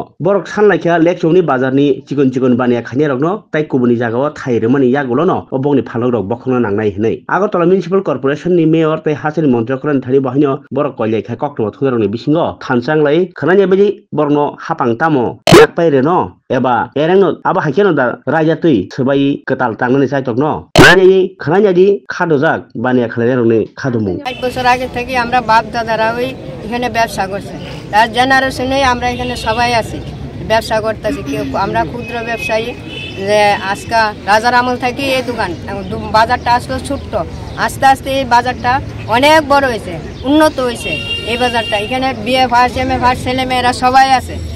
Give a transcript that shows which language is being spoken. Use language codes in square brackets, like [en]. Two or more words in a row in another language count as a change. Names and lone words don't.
[brx] बरक सानलायखा लेक चौनि बाजारनि चिकन चिकन बानिया खानि रगनो ताइ कुबुनि जागाव थाइरमानि यागुलनो अबंनि फालक रक बखनो नांनाय हनै आगरतला मिउनिसिपाल कर्परेशन नि मेयर ताइ हासिनि मन्त्रिफोरनि थारि बहायनो बरक कयलेखा कक्टमा थुरनि बिसिङो थानसांलाय खोनानाय बायदि बरनो हापां तामो पाइरे न एबा एरेंनो आबा हायखेनो दा राजातै सोबाय कताल तांनानै जायतकनो खोनानायदि खादोजाक बानिया खालायनायनि खादुमु [bn] 5 বছর আগে থেকে আমরা বাপ দাদারা ওই এখানে ব্যবসা করছে তার জেনারেশনে আমরা এখানে সবাই আছি ব্যবসা করতেছি কেউ আমরা ক্ষুদ্র ব্যবসায়ী যে আজকা রাজার আমল থেকে এই দোকান বাজারটা আসলে ছোট্ট আস্তে আস্তে এই বাজারটা অনেক বড় হয়েছে উন্নত হয়েছে এই বাজারটা এখানে [en] BA first MA first [bn] ছেলে মেয়েরা সবাই আছে